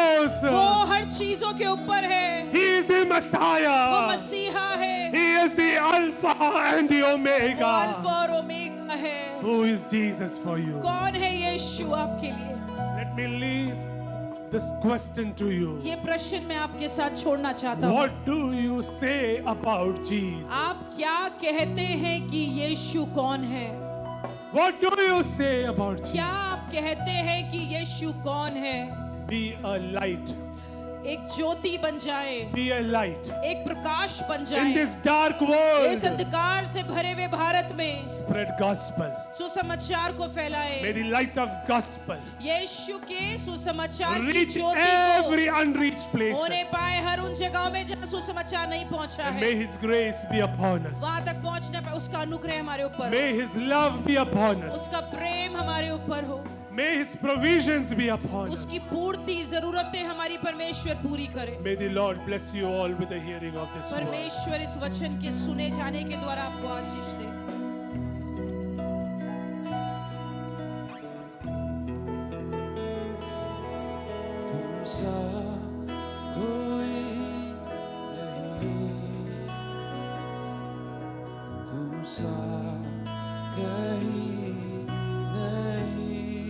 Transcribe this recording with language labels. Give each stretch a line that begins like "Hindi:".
English: Christos.
Hindi: हर चीजों के ऊपर है।
English: He is the
Hindi: वो
English: Messiah.
Hindi: मसीहा है।
English: He is the Alpha and the
Hindi: वो
English: Omega.
Hindi: अल्फा और ओमेगा है।
English: Who is Jesus for you?
Hindi: कौन है यीशु आपके लिए?
English: Let me leave this question to you.
Hindi: ये प्रश्न मैं आपके साथ छोड़ना चाहता हूँ।
English: What do you say about Jesus?
Hindi: आप क्या कहते हैं कि यीशु कौन है?
English: What do you say about
Hindi: क्या
English: Jesus?
Hindi: आप कहते हैं कि यीशु कौन है?
English: Be a light.
Hindi: एक ज्योति बन जाए,
English: Be a light.
Hindi: एक प्रकाश बन
English: In
Hindi: जाए।
English: this dark
Hindi: इस
English: world,
Hindi: अंधकार से भरे हुए भारत में
English: spread gospel.
Hindi: सुसमाचार को
English: May
Hindi: फैलाए।
English: the light of gospel
Hindi: यीशु के सुसमाचार की
English: reach
Hindi: ज्योति को
English: every unreached
Hindi: होने
English: places.
Hindi: पाए हर उन जगहों में जहाँ सुसमाचार नहीं पहुंचा
English: And
Hindi: है।
English: may His grace be upon us.
Hindi: वहां तक पहुंचने पर उसका अनुग्रह हमारे ऊपर हो,
English: May His love be upon us.
Hindi: उसका प्रेम हमारे ऊपर हो,
English: May His provisions be upon us.
Hindi: उसकी पूर्ति जरूरतें हमारी परमेश्वर पूरी करे।
English: May the Lord bless you all with the hearing of this word.
Hindi: परमेश्वर इस वचन के सुने जाने के द्वारा आपको आशीष दे। तुमसा कोई नहीं, तुमसा कहीं नहीं,